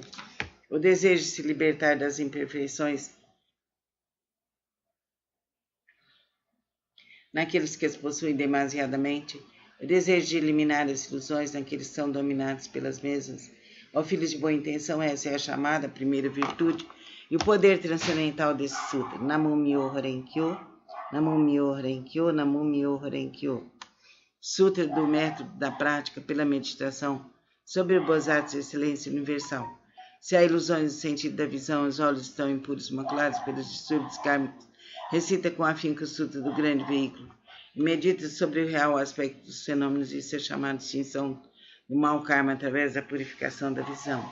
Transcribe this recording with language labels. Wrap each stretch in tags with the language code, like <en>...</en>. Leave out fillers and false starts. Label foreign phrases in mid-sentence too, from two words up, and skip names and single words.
<pt>O desejo de se libertar das imperfeições, naqueles que as possuem demasiadamente. O desejo de eliminar as ilusões naqueles que são dominados pelas mesmas. Ó filhos de boa intenção, essa é a chamada, a primeira virtude, e o poder transcendental desse sutra.</pt> <ja>南無妙法蓮華経、南無妙法蓮華経、南無妙法蓮華経.</ja> <pt>Sutra do método da prática pela meditação sobre o Bodhisattva de excelência universal. Se há ilusões no sentido da visão, os olhos estão impuros, maculados pelos distúrbios kármicos, recita com afinco o sutra do grande veículo e medita sobre o real aspecto dos fenômenos e ser chamado de extinção do mau karma através da purificação da visão.</pt>